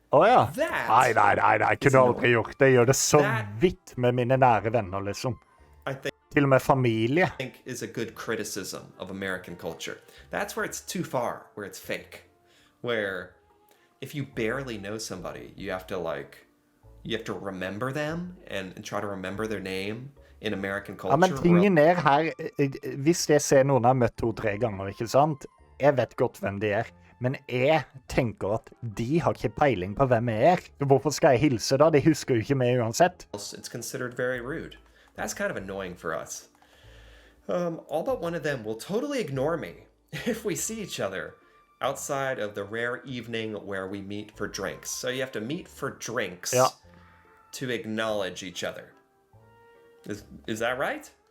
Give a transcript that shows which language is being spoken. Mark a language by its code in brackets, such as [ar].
[no] Ja. Nei. Kunne aldri gjort det. Jeg gjør det så vidt med mine nære venner, liksom. Til og med familie. [en] I think is a good criticism of American culture. That's where it's too far, where it's fake. Where if you barely know somebody, you have to remember them and try to remember their name. In American culture. [no] Ja, men tingen er her, hvis jeg ser noen har møtt 2-3 ganger, ikke sant? Jeg vet godt hvem de er, men jeg tenker at de har ikke peiling på hvem jeg er. Så hvorfor skal jeg hilse da? De husker jo ikke meg uansett. [en] It's considered very rude. That's kind of annoying for us. All but one of them will totally ignore me if we see each other outside of the rare evening where we meet for drinks. So you have to meet for drinks to acknowledge each other. Is that right?